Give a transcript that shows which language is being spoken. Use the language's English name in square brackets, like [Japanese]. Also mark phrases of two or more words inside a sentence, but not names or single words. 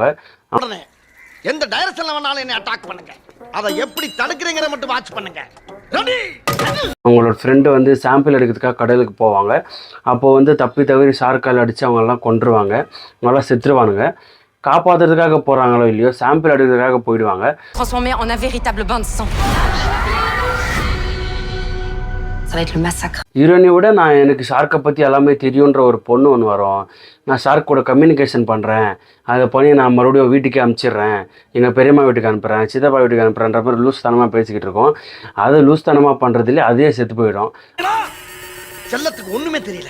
[Tamil] எந்த டைரக்ஷன்ல வேணாலும் என்ன அட்டாக் பண்ணுங்க, அதை எப்படி தடுக்கிறீங்கற மட்டும் வாட்ச் பண்ணுங்க. அவங்களோட ஃப்ரெண்டு வந்து சாம்பிள் எடுக்கிறதுக்காக கடலுக்கு போவாங்க. அப்போது வந்து தப்பி தவறி ஷார்க்கால் அடித்து அவங்கெல்லாம் கொன்றுவாங்க, அவங்களாம் செத்துருவானுங்க. காப்பாற்றுறதுக்காக போகிறாங்களோ இல்லையோ சாம்பிள் எடுக்கிறதுக்காக போயிடுவாங்க. [French] Transformer en un véritable bain de sang. Ça va être le massacre. [Tamil] ஹீரோயினை விட எனக்கு ஷார்க்கை பற்றி எல்லாமே தெரியுன்ற ஒரு பொண்ணு ஒன்று வரும். நான் ஷார்க் கூட கம்யூனிகேஷன் பண்ணுறேன், அதை பண்ணி நான் மறுபடியும் வீட்டுக்கே அனுப்பிச்சிடுறேன், எங்கள் பெரியம்மா வீட்டுக்கு அனுப்புகிறேன், சித்தப்பா வீட்டுக்கு அனுப்புகிறேன்ற மாதிரி லூஸ் தனமாக பேசிக்கிட்டு இருக்கோம். அது லூஸ் தனமாக பண்ணுறதுலேயே அதே செத்து போயிடும். செல்லத்துக்கு ஒன்றுமே தெரியல.